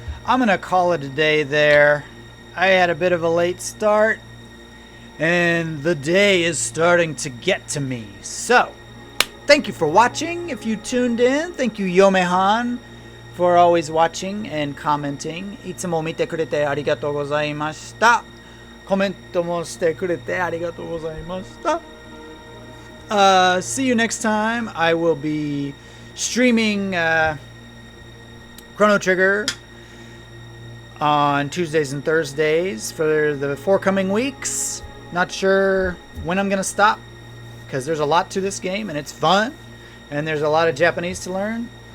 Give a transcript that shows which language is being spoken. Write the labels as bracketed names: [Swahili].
[English] I'm going to call it a day there. I had a bit of a late start. And the day is starting to get to me. So, thank you for watching. If you tuned in, thank you, Yomehan, for always watching and commenting. [Japanese] いつも見てくれてありがとうございました。コメントもしてくれてありがとうございました。 [English] See you next time. I will be streaming Chrono Trigger on Tuesdays and Thursdays for the forthcoming weeks. Not sure when I'm going to stop because there's a lot to this game and it's fun and there's a lot of Japanese to learn.